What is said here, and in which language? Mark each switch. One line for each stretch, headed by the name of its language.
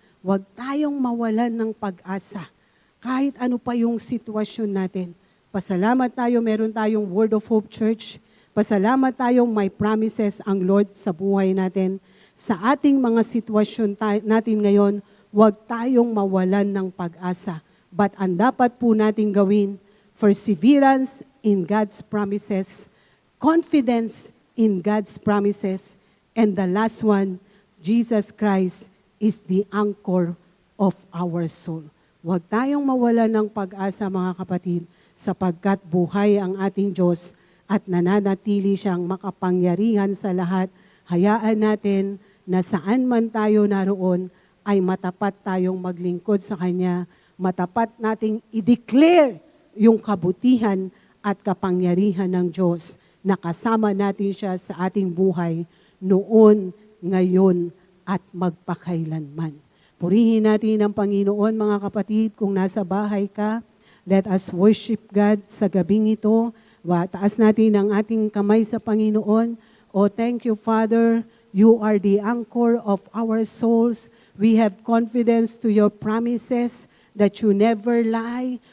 Filipino: Huwag tayong mawalan ng pag-asa. Kahit ano pa yung sitwasyon natin. Pasalamat tayo, meron tayong Word of Hope Church. Pasalamat tayong may promises ang Lord sa buhay natin. Sa ating mga sitwasyon natin ngayon, huwag tayong mawalan ng pag-asa.
English: But
Filipino: ang dapat po natin gawin,
English: perseverance in God's promises, confidence in God's promises, and the last one, Jesus Christ is the anchor of our soul.
Filipino: Huwag tayong mawalan ng pag-asa, mga kapatid, sapagkat buhay ang ating Diyos at nananatili siyang makapangyarihan sa lahat. Hayaan natin na saan man tayo naroon ay matapat tayong maglingkod sa Kanya. Matapat nating i-declare yung kabutihan at kapangyarihan ng Diyos na kasama natin siya sa ating buhay noon, ngayon, at magpakailanman. Purihin natin ang Panginoon, mga kapatid, kung nasa bahay ka.
English: Let us worship God
Filipino: sa gabing ito. Taas natin ang ating kamay sa Panginoon.
English: Oh, thank you, Father. You are the anchor of our souls. We have confidence to your promises that you never lie.